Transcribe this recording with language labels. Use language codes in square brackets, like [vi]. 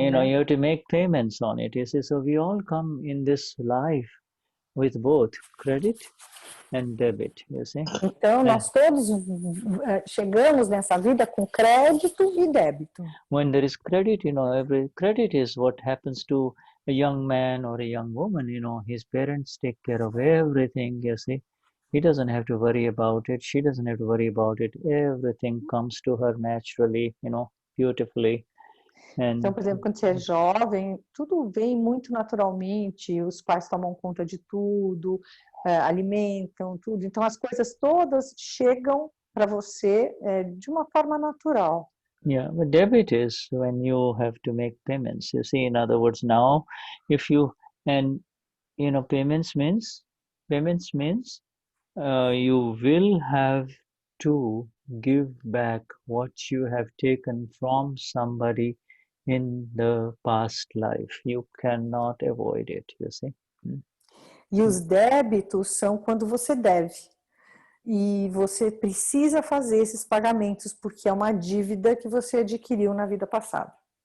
[en] You have to make payments on it. You see, so we all come in this life with both credit and debit, you see. [pt] Então nós todos chegamos nessa vida com crédito e débito. [en] When there is credit, every credit is what happens to a young man or a young woman. His parents take care of everything, you see. He doesn't have to worry about it. She doesn't have to worry about it. Everything comes to her naturally, beautifully. [pt] Então, por exemplo, quando você é jovem, tudo vem muito naturalmente. Os pais tomam conta de tudo, alimentam tudo. Então, as coisas todas chegam para você de uma forma natural. [en] Yeah, but debit is when you have to make payments. You see, in other words, now, if you payments means Payments means you will have to give back what you have taken from somebody in the past life. You cannot avoid it, you see. [pt] E os débitos são quando você deve. E você precisa fazer esses pagamentos, porque é uma dívida que você adquiriu na vida passada.